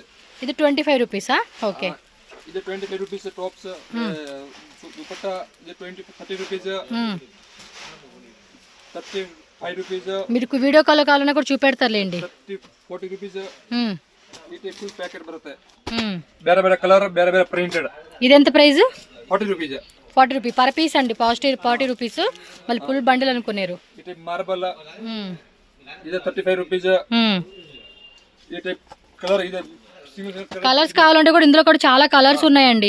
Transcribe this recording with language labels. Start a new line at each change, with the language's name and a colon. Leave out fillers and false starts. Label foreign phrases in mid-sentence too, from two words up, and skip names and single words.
Telugu: ఇది 25 రూపీసా? ఓకే, ఇది 25
English: rupees tops.
Telugu: దుపట్టా ఇది 30 రూపీస్, 35 రూపీస్. మీకు వీడియో కాల్ కావాలన్నా కూడా చూపెడతారులేండి. 40 రూపీస్. ఇది
English: full packet
Telugu: బರುತ್ತೆ.
Kannada: ಬೇರೆ ಬೇರೆ కలర్, ಬೇರೆ ಬೇರೆ ప్రింటెడ్.
Telugu: ఇది ఎంత ప్రైస్? 40 రూపీస్. 40
English: rupee per piece
Telugu: అండి. 40 రూపీస్. మళ్ళీ
English: full bundle
Telugu: అనుకున్నారు. ఇది మార్బల్, ఇది 35 రూపీస్. ఇది కలర్, ఇది సింగిల్ కలర్స్ కావాలంటే కూడా ఇందులో కూడా చాలా కలర్స్ ఉన్నాయండి.